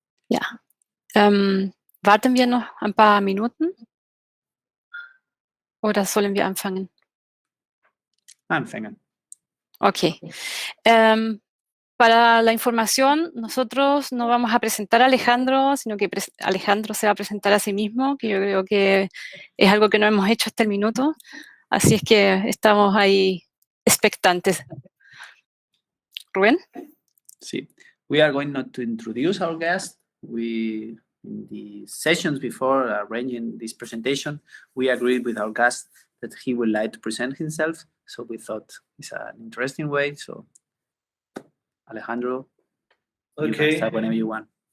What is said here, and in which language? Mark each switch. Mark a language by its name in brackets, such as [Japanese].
[German] Ja, warten wir noch ein paar Minuten oder sollen wir anfangen? Anfangen. Ok. [Spanish] Para la información, nosotros no vamos a presentar a Alejandro, sino que Alejandro se va a presentar a sí mismo, que yo creo que es algo que no hemos hecho hasta el minuto. Así es que estamos ahí expectantes. Ruben? Sí. [English] We are going not to introduce our guest. In the sessions before arranging this presentation, we agreed with our guest that he would like to present himself. So we thought it's an interesting way. So Alejandro, you can start whenever you want.